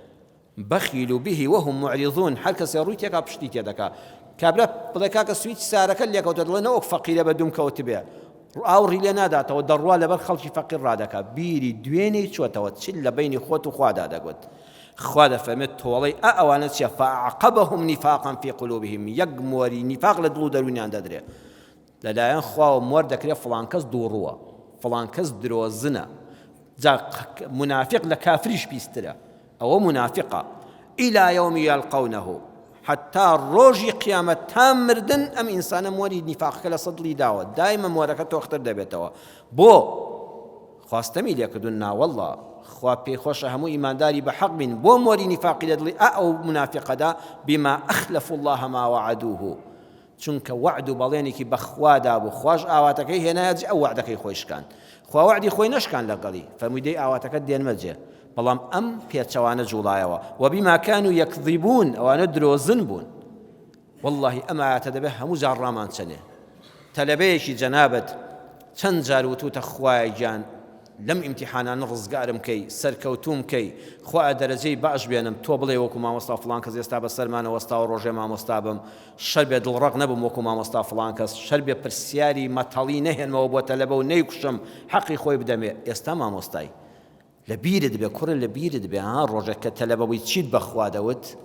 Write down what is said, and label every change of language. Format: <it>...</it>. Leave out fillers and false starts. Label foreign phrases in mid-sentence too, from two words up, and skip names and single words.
<ckb>بەخیل و</ckb> <ar>بهی وهم معرضون</ar> <ckb>هەر کەسێ ڕووی تێکا پشتی تێدەکا کابرا بڵێ کاکە سویچ سارەکە لێکەوتە دڵێ نەوەک فەقیرە بە دوم کەوت بێ ئاوڕی لێ ناداتەوە دەڕوا لەبەر خەڵکی فەقیر ڕادەکا بیری دوێنەی چۆتەوە چل لە بینی خۆت و خوادا دەگوت خوا دەفەرمێت تۆڵەی ئەوانە چیە</ckb> <ar>فأعقبهم نفاقا في قلوبهم</ar> <ckb>یەک مۆری نیفاق لە دڵ و دەروونیان دەدرێ لەلایەن خواوە مۆر دەکرێت فڵان کەس دووڕووە فڵان کەس درۆزنە جا منافق لە کافریش پیسترە ئەوە منافقە</ckb> <ar>إلى يوم يلقونه</ar> <ckb>حتى ڕۆژی قیامەت تا مردن ئەم ئینسانە مۆری نیفاقەکە لە سەدڵی داوە دایمە مۆرەکە تۆختر دەبێتەوە بۆ خواستەمی لێکردون ناوەڵڵا خوا پێخۆشە هەموو ئیمانداری بە حەق بین بۆ مۆری نیفاقی لە دڵی ئەو منافقەدا</ckb> <ar>بما أخلفوا الله ما وعدوه</ar> <ckb>چونکە وعد و بەڵێنێکی بەخوادا بوو خوش ئاواتەکەی هێنایەت ئەو وعدەکەی خۆیشکان خوا وعدی خۆی نەشکان لەگەڵی فەرمووی ئاواتەکەت دێنمەجێ بەڵام ئەم پێچەوانە جوڵایەوە</ckb> <ar>وبما كانوا يكذبون</ar> <ckb>ئەوانە درۆزن بوون والله ئەمە ئاەتە دەبێ هەموو جار ڕامان چەنێ تەلەبەیەکی جەنابەت چەند جار وتوتە خوایە گیان لەم ئیمتیحانانە ڕزگارم کەی سەرکەوتوم کەی خوا دەرەجەی باش بێنم تۆ بڵێ وەکو مامۆستا فڵان کەس ئێستا بە سەرمانە وەستاوە ڕۆژێ مامۆستا بم شەر بێ دڵڕەق نەبم وەکو مامۆستا فڵان کەس شەر بێ پرسیاری مەتەڵی نەهێنمەوە بۆ تەلەبە و نەیکوشم حەقی خۆی بدەمێ ئێستا مامۆستای لە بیرت بێ کوڕە لە بیرت بێ ڕۆژێک کە تەلەبەوەی چیت بەخوا دەوت</ckb>